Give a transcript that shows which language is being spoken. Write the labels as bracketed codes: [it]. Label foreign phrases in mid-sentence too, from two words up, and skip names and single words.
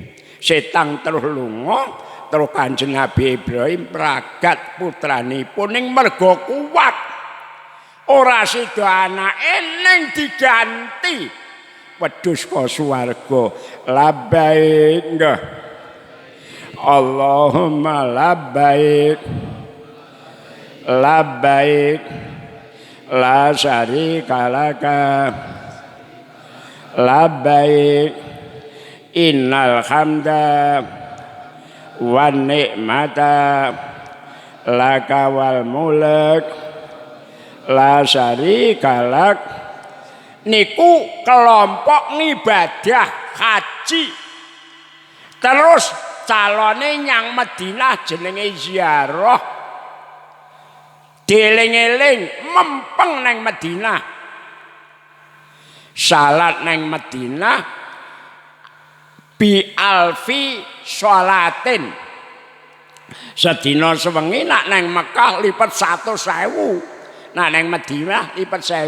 [jv] Setan terus lunga terus Kanjeng Nabi Ibrahim pragat putranipun ning merga kuwat ora sida anake ning diganti wedhus ka swarga labbaik nggih [ar] اللهم لبيك لبيك لا شريك لك لبيك إن الحمد والنعمة لك والملك لا شريك لك [jv] niku kelompok ngibadah haji terus calone nyang Madinah jenenge ziarah dieling-eling mempeng nang Madinah salat nang Madinah [ar] بألف صلاة [jv] sedina sewengi nak nang Mekah lipat 100.000 nak nang Madinah lipat